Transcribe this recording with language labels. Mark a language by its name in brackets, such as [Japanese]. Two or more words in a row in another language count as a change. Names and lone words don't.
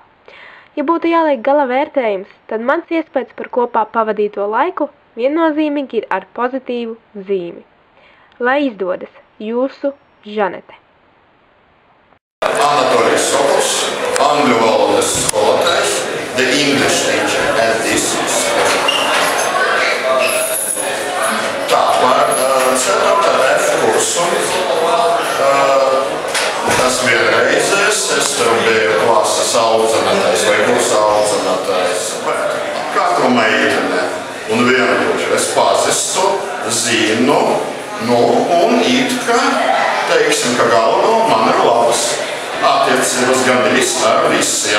[Latvian] Ja būtu jāliek gala vērtējums, tad mans iespējas par kopā pavadīto laiku viennozīmīgi ir ar pozitīvu zīmi. Lai izdodas, jūsu Žanete. Anatolijs Sokols, angļu valodas skolotājs, [English] the English teacher, and this is. [Latvian] Tā, par 4. F kursu. Tas vienreizes, es tur biju klases audzinātājs vai kursa audzinātājs. Katru meitene un vienkārši es pazīstu, zinu, un it kā, teiksim, ka galvā man ir labas attiecības gandrīz ar visiem.